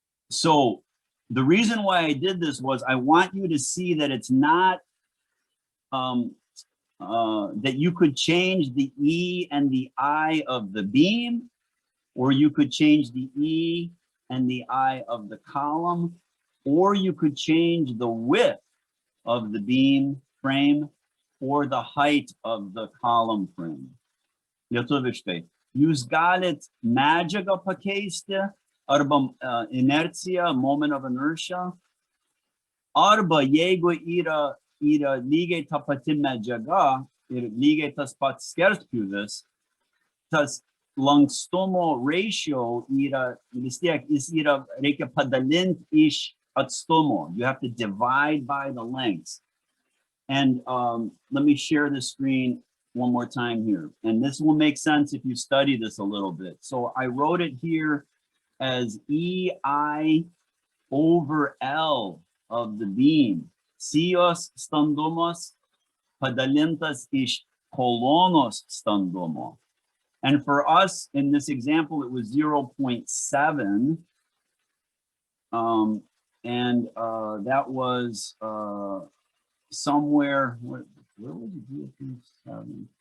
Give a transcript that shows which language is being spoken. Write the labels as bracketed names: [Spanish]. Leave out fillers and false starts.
[English] So the reason why I did this was I want you to see that it's not that you could change the E and the I of the beam, or you could change the E and the I of the column, or you could change the width of the beam frame or the height of the column frame. [Lithuanian] Lietuviškai. Jūs galit medžiagą pakeisti, arba inercija, moment of inertia, arba jeigu yra lygiai ta pati medžiaga ir lygiai tas pats skerspjūvis, tas lankstumo ratio yra vis tiek, jis yra, reikia padalinti iš atstumo. [English] You have to divide by the lengths. And let me share the screen. one more time here. And this will make sense if you study this a little bit. So I wrote it here as EI over L of the beam. [Lithuanian] Sijos standumas padalintas iš kolonos standumo. [English] And for us, in this example, it was 0.7. That was somewhere, where was it? 7?